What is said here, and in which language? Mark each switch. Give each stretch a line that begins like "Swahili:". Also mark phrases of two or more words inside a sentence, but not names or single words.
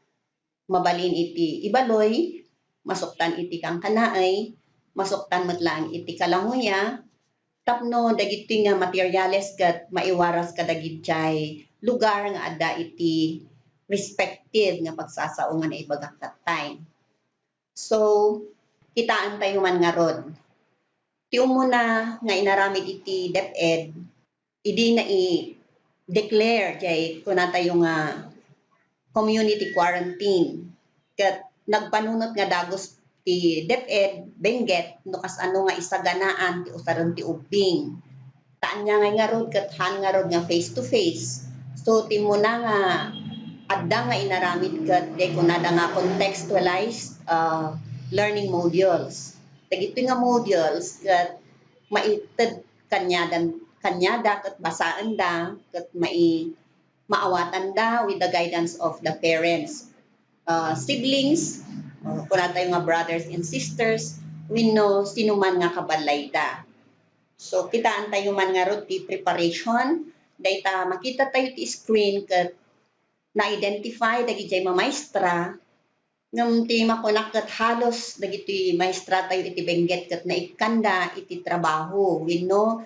Iloko: mabalin iti ibaloy, masuktan iti kangkanaay, masuktan met laang iti kalanguya, tapno dagiti nga materyales ket maiwaras kadagiti lugar nga adda iti respective nga pagsasao nga naibagak
English: that time.
Iloko: So, kitaan tayo man nga rod. Ti umuna nga inaramid iti DepEd, idi na i-declare jay kuna tayo nga
English: community quarantine.
Iloko: Ket nagpanunot nga dagos ti DepEd Benguet no kasano nga isaganaan ti usaran ti ubing. Taan nga rod ket han nga rod nga face to face. So ti muna nga adda nga inaramid ket de kunada nga
English: contextualized learning modules.
Iloko: Dagiti nga modules ket maited kanyada ket basaan da ket maawatan da
English: with the guidance of the parents, siblings,
Iloko: kuna tayo nga
English: brothers and sisters,
Iloko: wenno sino man nga kabalay da. So kitaan tayo man nga rod ti preparation, dayta makita tayo ti screen ket na-identify dagiti mamaestra ngem ti makunak ket halos dagiti maestra tayo iti Benguet ket naikanda iti trabaho wenno